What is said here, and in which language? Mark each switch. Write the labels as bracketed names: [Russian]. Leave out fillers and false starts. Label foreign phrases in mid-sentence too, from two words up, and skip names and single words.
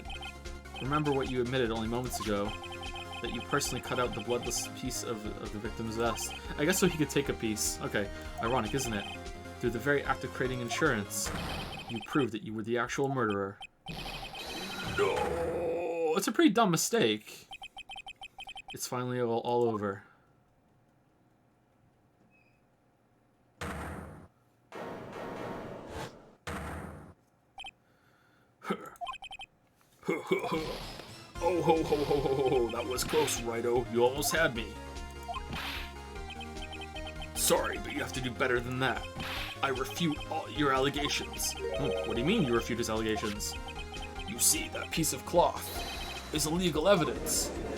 [English] Remember what you admitted only moments ago, that you personally cut out the bloodless piece of the victim's vest. I guess so he could take a piece. Okay, ironic, isn't it? Through the very act of creating insurance, you proved that you were the actual murderer. No! It's a pretty dumb mistake. It's finally all over. Oh ho ho ho ho ho ho, that was close, Wright-o. You almost had me. Sorry, but you have to do better than that. I refute all your allegations. What do you mean you refute his allegations? You see, that piece of cloth is illegal evidence.